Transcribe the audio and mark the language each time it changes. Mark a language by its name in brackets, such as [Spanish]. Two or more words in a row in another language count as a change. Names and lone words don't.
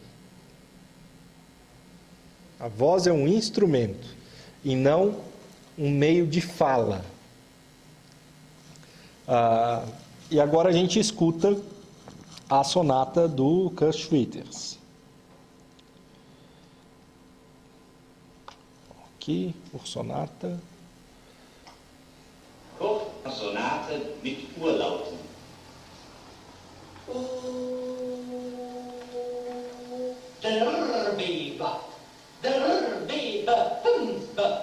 [Portuguese] A voz é um instrumento e não um meio de fala. E agora a gente escuta a sonata do Kurt Schwitters. Aqui, por sonata. [German] Sonate mit Urlauten. Der Bebe, Fünfe.